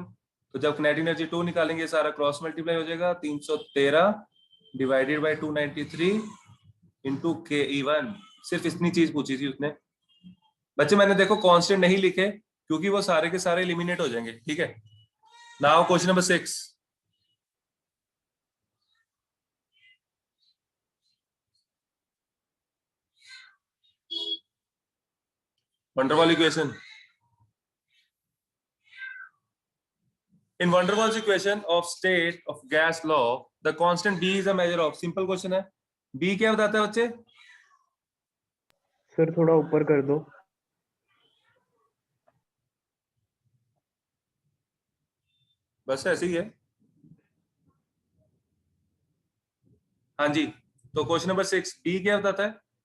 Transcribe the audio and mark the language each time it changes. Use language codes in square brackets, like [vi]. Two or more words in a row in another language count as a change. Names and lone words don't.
[hi] तो जब [en] kinetic energy [hi] 2 निकालेंगे सारा [en] cross multiply [hi] हो जाएगा, 313 [en] divided by [hi] 293 इंटू ke1। सिर्फ इतनी चीज पूछी थी उसने बच्चे। मैंने देखो कांस्टेंट नहीं लिखे क्योंकि वो सारे के सारे एलिमिनेट हो जाएंगे, ठीक है। [en] now question number 6, van der Waals equation. In van der Waals equation of state of gas law, the constant B is a measure of, simple question है। [hi] B क्या बताता है बच्चे? सर थोड़ा ऊपर कर दो। बस ऐसे ही है। हाँ जी, तो [en] question number 6 [hi] B क्या बताता है?